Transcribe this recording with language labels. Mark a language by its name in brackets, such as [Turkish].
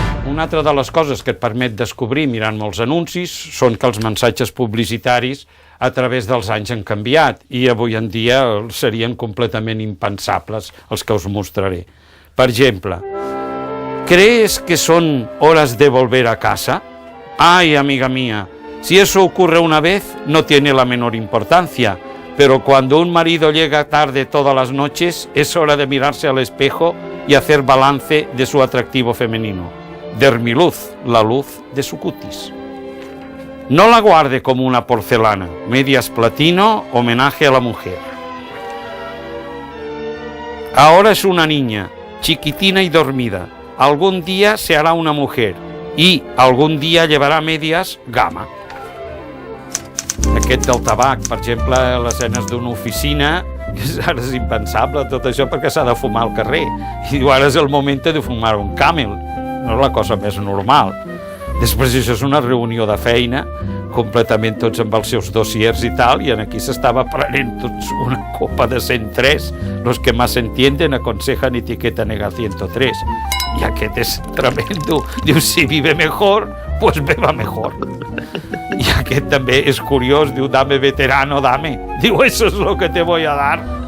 [Catalan] Una altra de les coses que et permet descobrir mirant molts anuncis són que els missatges publicitaris a través dels anys han canviat i avui en dia serien completament impensables els que us mostraré. Per exemple, [Spanish] ¿crees que son horas de volver a casa? Ay, amiga mía, si eso ocurre una vez no tiene la menor importancia, pero cuando un marido llega tarde todas las noches es hora de mirarse al espejo y hacer balance de su atractivo femenino. Dermiluz, la luz de su cutis. No la guarde como una porcelana, medias platino, homenaje a la mujer. Ahora es una niña, chiquitina y dormida. Algún día se hará una mujer y algún día llevará medias gama. [Catalan] Aquest del tabac, per exemple, a les escenes d'una oficina, ara és impensable tot això perquè s'ha de fumar al carrer. I diu, ara és el moment de fumar un Camel. No és la cosa més normal. Després això és una reunió de feina, completament tots amb els seus dossiers i tal, i aquí s'estava prenent tots una copa de 103. [Spanish] Los que más entienden aconsejan etiqueta nega 103. [Catalan] I aquest és tremendo. Diu, [Spanish] si vive mejor, pues beba mejor. [Catalan] I aquest també és curiós, diu, [Spanish] dame veterano, dame. [Catalan] Diu, [Spanish] eso es lo que te voy a dar.